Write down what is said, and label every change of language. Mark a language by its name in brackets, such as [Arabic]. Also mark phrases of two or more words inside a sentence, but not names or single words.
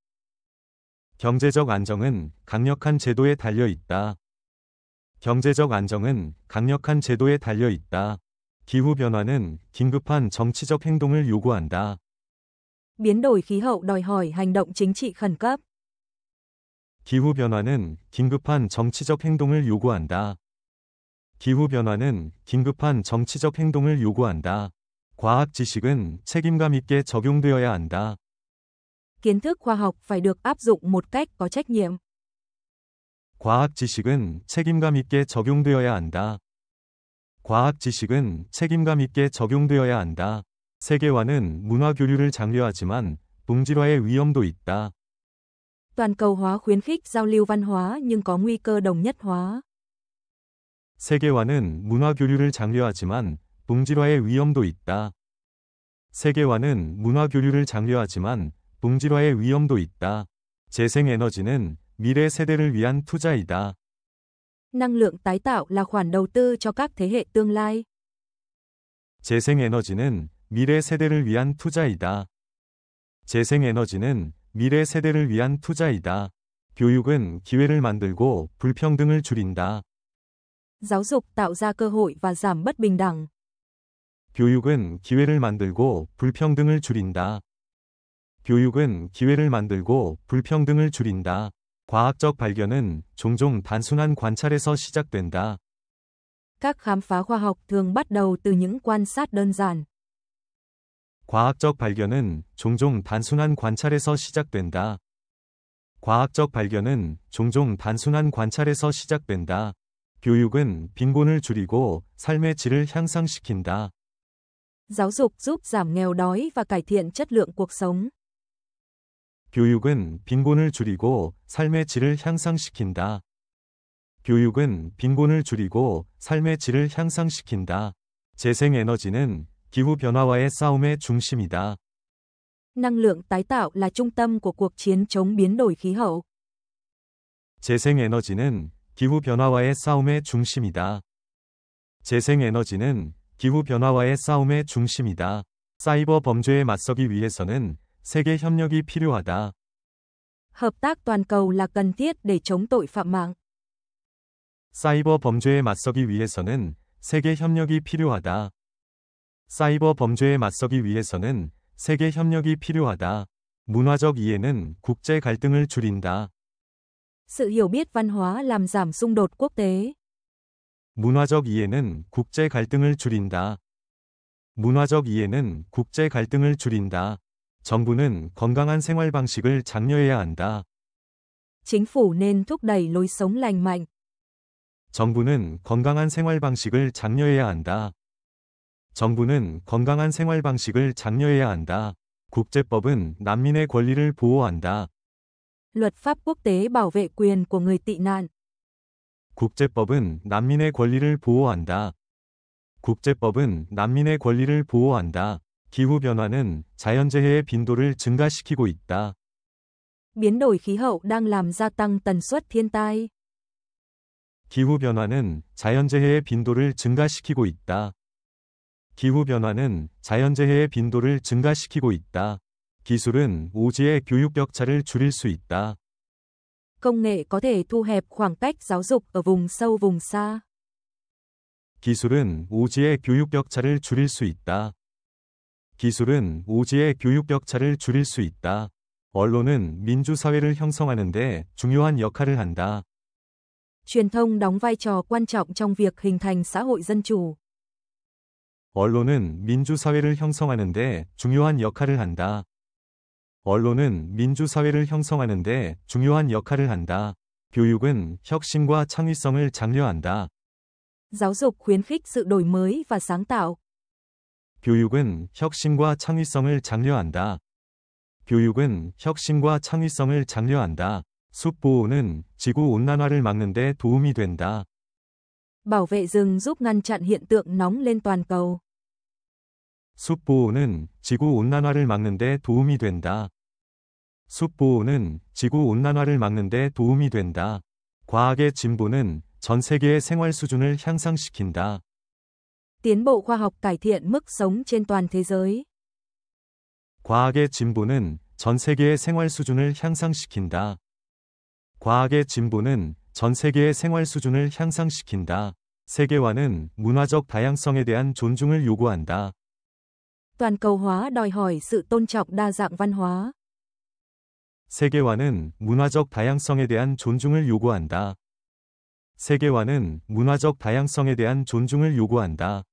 [Korean] 경제적 안정은 강력한 제도에 달려 있다. 경제적 안정은 강력한 제도에 달려 있다. 기후 변화는 긴급한 정치적 행동을 요구한다. [Vietnamese] Biến đổi khí hậu đòi hỏi hành động chính trị khẩn cấp. [Korean] 기후 변화는 긴급한 정치적 행동을 요구한다. 기후 변화는 긴급한 정치적 행동을 요구한다. 과학 지식은 책임감 있게 적용되어야 한다. [Vietnamese] Kiến thức khoa học phải được áp dụng một cách có trách nhiệm. [Korean] 과학 지식은 책임감 있게 적용되어야 한다. 과학 지식은 책임감 있게 적용되어야 한다. 세계화는 문화 교류를 장려하지만 동질화의 위험도 있다. [Vietnamese] Toàn cầu hóa khuyến khích giao lưu văn hóa nhưng có nguy cơ đồng nhất hóa. [Korean] 세계화는 문화 교류를 장려하지만 동질화의 위험도 있다. 세계화는 문화 교류를 장려하지만 동질화의 위험도 있다. 재생에너지는 미래 세대를 위한 투자이다. [Vietnamese] Năng lượng tái tạo là khoản đầu tư cho các thế hệ tương lai. [Korean] 재생에너지는 미래 세대를 위한 투자이다. 재생에너지는 미래 세대를 위한 투자이다. 교육은 기회를 만들고 불평등을 줄인다. [Vietnamese] Giáo dục tạo ra cơ hội và giảm bất bình đẳng. [Korean] 교육은 기회를 만들고 불평등을 줄인다. 교육은 기회를 만들고 불평등을 줄인다. 과학적 발견은 종종 단순한 관찰에서 시작된다. [Vietnamese] Các khám phá khoa học thường bắt đầu từ những quan sát đơn giản. [Korean] 과학적 발견은 종종 단순한 관찰에서 시작된다. 과학적 발견은 종종 단순한 관찰에서 시작된다. 교육은 빈곤을 줄이고 삶의 질을 향상시킨다. [Vietnamese] Giáo dục giúp giảm nghèo đói và cải thiện chất lượng cuộc sống. [Korean] 교육은 빈곤을 줄이고 삶의 질을 향상시킨다. 교육은 빈곤을 줄이고 삶의 질을 향상시킨다. 재생에너지는 기후변화와의 싸움의 중심이다. [Vietnamese] Năng lượng tái tạo là trung tâm của cuộc chiến chống biến đổi khí hậu. [Korean] 재생에너지는 기후변화와의 싸움의 중심이다. 재생에너지는 기후변화와의 싸움의 중심이다. 사이버 범죄에 맞서기 위해서는 세계 협력이 필요하다. [Vietnamese] Hợp tác toàn cầu là cần thiết để chống tội phạm mạng. [Korean] 사이버 범죄에 맞서기 위해서는 세계 협력이 필요하다. 사이버 범죄에 맞서기 위해서는 세계 협력이 필요하다. 문화적 이해는 국제 갈등을 줄인다. [Vietnamese] Sự hiểu biết văn hóa làm giảm xung đột quốc tế. [Korean] 문화적 이해는 국제 갈등을 줄인다. 문화적 이해는 국제 갈등을 줄인다. 정부는 건강한 생활 방식을 장려해야 한다. [Vietnamese] Chính phủ nên thúc đẩy lối sống lành mạnh. [Korean] 정부는 건강한 생활 방식을 장려해야 한다. 정부는 건강한 생활 방식을 장려해야 한다. 국제법은 난민의 권리를 보호한다. [Vietnamese] Luật pháp quốc tế bảo vệ quyền của người tị nạn. [Korean] 국제법은 난민의 권리를 보호한다. 국제법은 난민의 권리를 보호한다. 기후변화는 자연재해의 빈도를 증가시키고 있다. [Vietnamese] Biến đổi khí hậu đang làm gia tăng tần suất thiên tai. [Korean] 기후변화는 자연재해의 빈도를 증가시키고 있다. 기후변화는 자연재해의 빈도를 증가시키고 있다. 기술은 오지의 교육 격차를 줄일 수 있다. [Vietnamese] Công nghệ có thể thu hẹp khoảng cách giáo dục ở vùng sâu vùng xa. [Korean] 기술은 오지의 교육 격차를 줄일 수 있다. 기술은 오지의 교육 격차를 줄일 수 있다. 언론은 민주사회를 형성하는 데 중요한 역할을 한다. [Vietnamese] Truyền thông đóng vai trò quan trọng trong việc hình thành xã hội dân chủ. [Korean] 언론은 민주사회를 형성하는 데 중요한 역할을 한다. 언론은 민주사회를 형성하는 데 중요한 역할을 한다. 교육은 혁신과 창의성을 장려한다. [Vietnamese] Giáo dục khuyến khích sự đổi mới và sáng tạo. [Korean] 교육은 혁신과 창의성을 장려한다. 교육은 혁신과 창의성을 장려한다. 숲 보호는 지구 온난화를 막는 데 도움이 된다. [Vietnamese] Bảo vệ rừng giúp ngăn chặn hiện tượng nóng lên toàn cầu. [Korean] 숲 보호는 지구 온난화를 막는 데 도움이 된다. 숲 보호는 지구 온난화를 막는 데 도움이 된다. 과학의 진보는 전 세계의 생활 수준을 향상시킨다. [Vietnamese] Tiến bộ khoa học cải thiện mức sống trên toàn thế giới. [Korean] 과학의 진보는 전 세계의 생활 수준을 향상시킨다. 과학의 진보는 전 세계의 생활 수준을 향상시킨다. 세계화는 문화적 다양성에 대한 존중을 요구한다. [Vietnamese] Toàn cầu hóa đòi hỏi sự tôn trọng đa dạng văn hóa. [Korean] 세계화는 문화적 다양성에 대한 존중을 요구한다. 세계화는 문화적 다양성에 대한 존중을 요구한다.